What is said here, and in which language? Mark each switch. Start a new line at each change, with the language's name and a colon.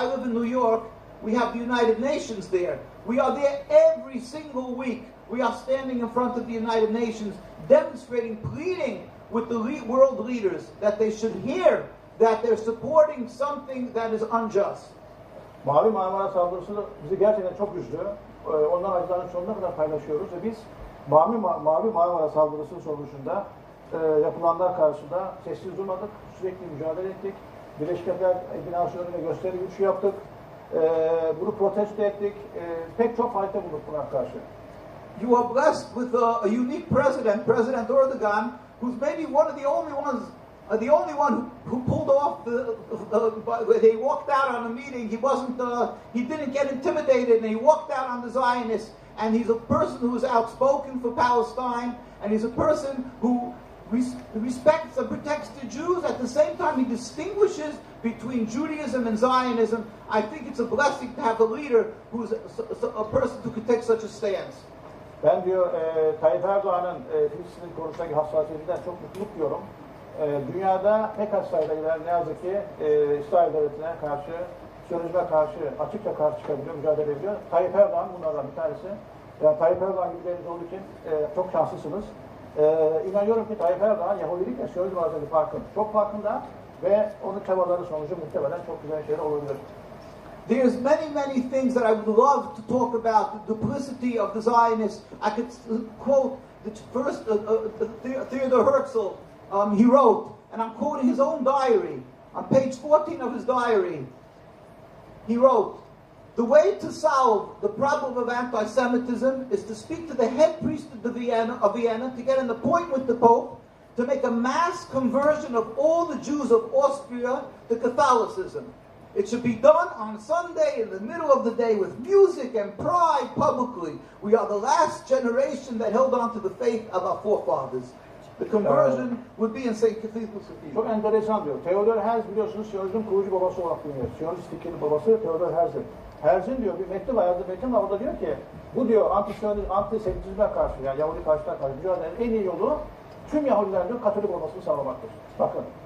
English: I live in New York, we have the United Nations there. We are there every single week. We are standing in front of the United Nations, demonstrating, pleading with the world leaders that they should hear that they're supporting something that is unjust.
Turkish: Mavi Marmara saldırısı bizi gerçekten çok üzdü. Onların acılarının sonuna kadar paylaşıyoruz ve biz Mavi Marmara saldırısının sonucunda yapılanlar karşısında sessiz durmadık, sürekli mücadele ettik. Birleşik Milletler binası önünde gösteri yürüyüşü yaptık. Bunu protesto ettik. Pek çok fayda bulduk buna karşı.
English: You are blessed with a unique president, President Erdogan, who's maybe one of the only ones, the only one who pulled off they walked out on a meeting. He didn't get intimidated, and he walked out on the Zionists. And he's a person who is outspoken for Palestine, and he's a person who respects and protects the Jews. At the same time, he distinguishes between Judaism and Zionism. I think it's a blessing to have a leader who's a person who could take such a stance.
Turkish: Ben diyor Tayyip Erdoğan'ın Filistin konusundaki hassasiyetinden çok mutluluk diyorum. Dünyada pek az sayıda ne yazık ki İsrail devletine karşı, Siyonizme karşı, açıkça karşı çıkabiliyor, mücadele ediyor. Tayyip Erdoğan bunlardan bir tanesi. Yani Tayyip Erdoğan gibileriniz olduğu için çok şanslısınız. İnanıyorum ki Tayyip Erdoğan Yahudilikle Siyonizm arasındaki farkın çok farkında ve onun çabaları sonucu muhtemelen çok güzel şeyler olabilir.
English: There's many things that I would love to talk about, the duplicity of the Zionists. I could quote the first Theodor Herzl. He wrote, and I'm quoting his own diary, on page 14 of his diary, he wrote, "The way to solve the problem of anti-Semitism is to speak to the head priest of Vienna to get an appointment with the Pope to make a mass conversion of all the Jews of Austria to Catholicism. It should be done on Sunday in the middle of the day with music and pride publicly. We are the last generation that held on to the faith of our forefathers. The conversion would be in St. Cathedral City."
Turkish: Çok enteresan diyor. Theodor Herzl biliyorsunuz Siyonizmin kurucu babası olarak biliniyor. Siyonist fikrin babası Theodor Herzl. Herzl'in diyor bir mektup var, yazdığı mektup var. Orada diyor ki bu diyor antisemitizme karşı yani Yahudi karşıtına karşı mücadelenin en iyi yolu tüm Yahudilerin diyor Katolik olmasını sağlamaktır. Bakın.